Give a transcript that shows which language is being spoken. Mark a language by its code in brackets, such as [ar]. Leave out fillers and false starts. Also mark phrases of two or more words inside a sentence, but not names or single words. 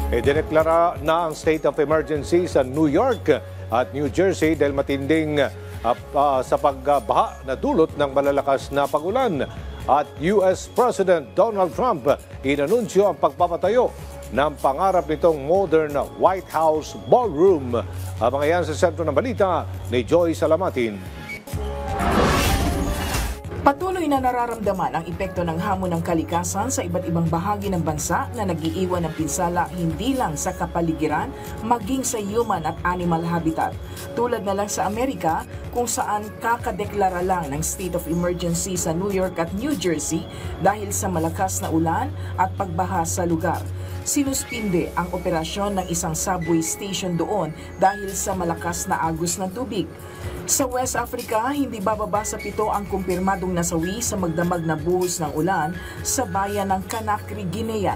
[tl] Idineklara na ang [en] state of emergency [tl] sa New York at New Jersey dahil matinding sa pagbaha na dulot ng malalakas na pagulan. At US President Donald Trump inanunsyo ang pagpapatayo ng pangarap nitong modern White House ballroom. Mga yan sa sentro ng balita ni Joy Salamatin. Patuloy na nararamdaman ang epekto ng hamon ng kalikasan sa iba't ibang bahagi ng bansa na nag-iiwan ng pinsala hindi lang sa kapaligiran, maging sa human at [en] animal habitat. [tl] Tulad na lang sa Amerika, kung saan kakadeklara lang ng [en] state of emergency [tl] sa New York at New Jersey dahil sa malakas na ulan at pagbaha sa lugar. Sinuspinde ang operasyon ng isang subway station doon dahil sa malakas na agos ng tubig. Sa West Africa, hindi bababa sa 7 ang kumpirmadong nasawi sa magdamag na buhos ng ulan sa bayan ng Conakry, Guinea.